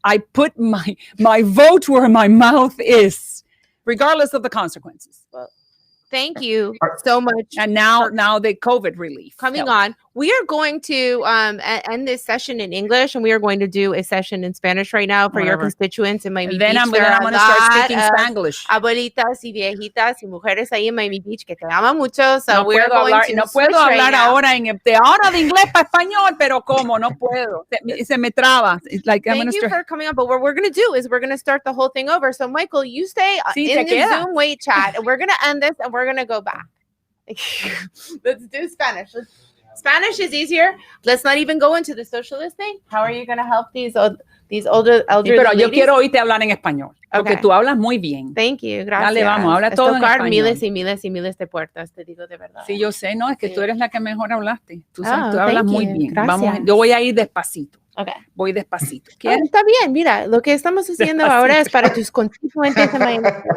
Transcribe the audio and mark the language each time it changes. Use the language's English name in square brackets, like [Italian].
[English] I put my vote where my mouth is, regardless of the consequences. Well, thank you so much. And now the COVID relief coming on. We are going to end this session in English, and we are going to do a session in Spanish right now for your constituents in Miami Beach. Then I'm going to start speaking Spanglish. [Spanish] Abuelitas y viejitas y mujeres ahí en Miami Beach que te aman mucho. [English] So [Spanish] no puedo hablar ahora de inglés para español, pero ¿cómo? No puedo. Se me traba. [English] Thank you for coming on. But what we're going to do is we're going to start the whole thing over. So, Michael, you stay in the Zoom wait chat, and we're going to end this, and we're going to go back. Let's do Spanish. Spanish is easier. Let's not even go into the socialist thing. How are you going to help these older elderly [Spanish] pero yo [English] ladies? [Spanish] Quiero oírte hablar en español, porque tú hablas muy bien. [English] Thank you, [Spanish] gracias. Dale, vamos, habla todo en español. Miles y miles y miles de puertas, te digo de verdad. Sí, yo sé, no, es que tú eres la que mejor hablaste. Tú hablas muy bien. Vamos, yo voy a ir despacito. [English] Okay. [Spanish] Voy despacito. Está bien, mira, lo que estamos haciendo ahora es para tus constituyentes en Miami.